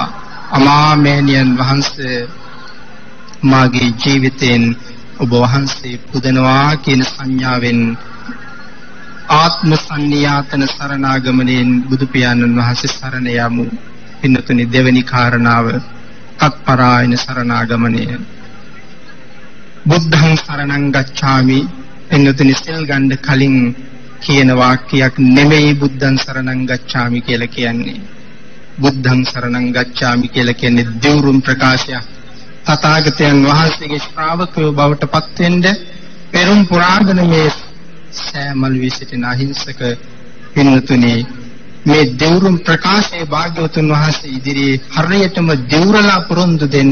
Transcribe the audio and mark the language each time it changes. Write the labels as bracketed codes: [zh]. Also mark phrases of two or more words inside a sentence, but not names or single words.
[si] අමාමෑණියන් වහන්සේ මාගේ ජීවිතෙන් ඔබ වහන්සේ පුදනවා කියන සංඥාවෙන් ආත්ම සංනියාතන සරණාගමණයෙන් බුදු පියාණන් වහන්සේ සරණ යමු. පින්නතුනි, දෙවෙනි කාරණාව තත්පරායන සරණාගමණය. [pi] බුද්ධං සරණං ගච්ඡාමි. [si] පින්නතුනි, සිල් ගන්න කලින් කියන වාක්‍යයක් නෙමෙයි [pi] බුද්ධං සරණං ගච්ඡාමි [si] කියලා කියන්නේ. [pi] බුද්ධං සරණං ගච්ඡාමි [si] කියලා කියන්නේ දෙවුරුම් ප්‍රකාශයක්. තථාගතයන් වහන්සේගේ ශ්‍රාවකයෝ බවට පත් වෙන්න පෙරම් පුරාගෙන මේ සෑමල් විසිටින අහිංසක පින්නතුනේ මේ දෙවුරුම් ප්‍රකාශයේ භාග්‍යවතුන් වහන්සේ ඉදිරියේ හරියටම දෙවුරලා පුරුදු දෙන්න.